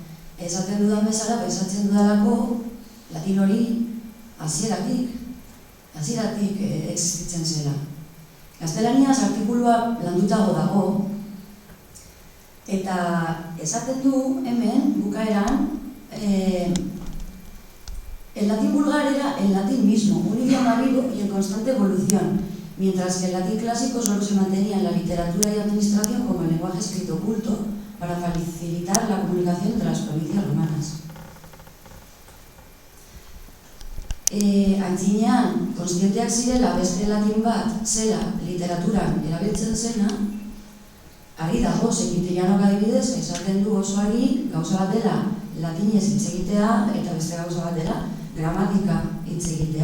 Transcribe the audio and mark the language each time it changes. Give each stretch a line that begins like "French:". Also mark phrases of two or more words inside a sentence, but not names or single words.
Basque: Esaten dudan bezala, pensatzen dudalako latin hori hasieratik existitzen zela. Gaztelaniaz artikulua landutago dago, eta esaten du hemen, bukaeran,
Spanish: el latín vulgar era el latín mismo, un idioma vivo y en constante evolución, mientras que el latín clásico solo se mantenía en la literatura y administración como el lenguaje escrito oculto para facilitar la comunicación entre las provincias romanas.
Basque: Antzinean, konstienteak zirela beste latin bat zela literaturan erabiltzen zena, ari dago, Quintilianok adibidez, esaten du oso argi gauza bat dela latinez hitz egitea eta beste gauza bat dela gramatika hitz egitea.